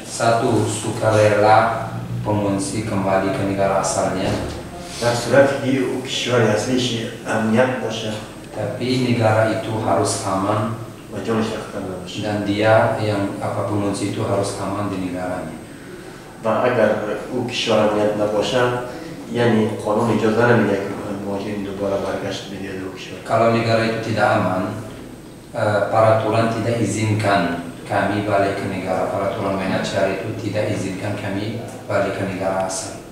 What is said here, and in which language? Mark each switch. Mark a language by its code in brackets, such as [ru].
[id] Satu, sukarela pengungsi kembali ke negara asalnya. [fa] در صورتی که او کشور اصلیش امنیت باشه [id] Tapi negara itu harus aman [fa] و جانش خطر نباشه. [id] dan dia yang pengungsi itu harus aman di negaranya. [fa] و اگر او کشور امنیت نباشه یعنی قانون اجازه نمیده که مهاجرین دوباره برگشت بده او کشور. [id] Kalau negara itu tidak aman, peraturan tidak izinkan kami balik ke negara. Peraturan UNHCR itu tidak izinkan kami balik ke negara asal.